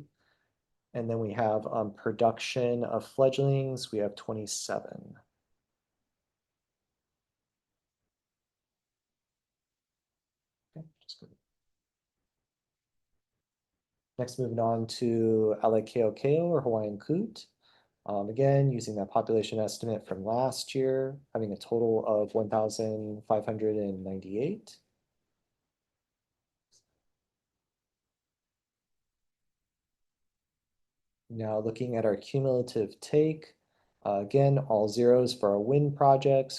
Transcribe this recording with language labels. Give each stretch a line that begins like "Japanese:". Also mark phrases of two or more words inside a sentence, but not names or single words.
English: And then we have production of fledglings, we have 27. Okay, next, moving on to ʻAleʻo or Hawaiian coot. Again, using that population estimate from last year, having a total of 1,598. Now looking at our cumulative take, again, all zeros for our wind projects.